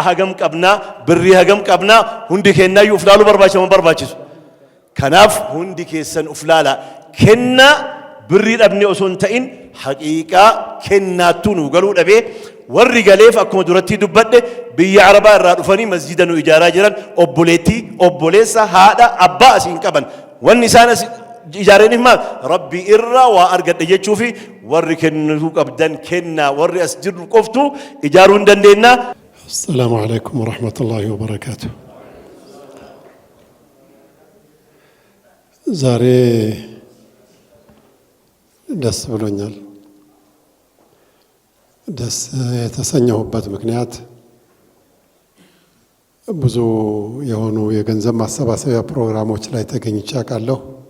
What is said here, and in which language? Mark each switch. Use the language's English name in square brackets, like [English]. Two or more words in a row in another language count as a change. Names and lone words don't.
[Oromo] hagam qabnaa birrii hagam qabnaa hundi kennaayyuu uf laaluu barbaachisu kanaaf hundi keessan uf laala kennaa birrii dhabne osoo hin ta'in haqiiqaa kennaattuu nu galuu dhabee warri galeef akkuma duratti dubbadhe biyya arabaa irraa dhufanii masjida nu ijaaraa jiran obboleettii obboleessa haadha abbaa asiin qaban wanni isaan ijaaraniif maal rabbi irraa waa argadhe jechuu fi warri kennuu qabdan kennaa warri as jirru qoftu ijaaruu hin dandeenyaa. [Arabic] السلام عليكم ورحمة الله وبركاته. [Amharic] ዛሬ ደስ ብሎኛል። ደስ የተሰኘሁበት ምክንያት ብዙ የሆኑ የገንዘብ ማሰባሰቢያ ፕሮግራሞች ላይ ተገኝቼ አውቃለሁ።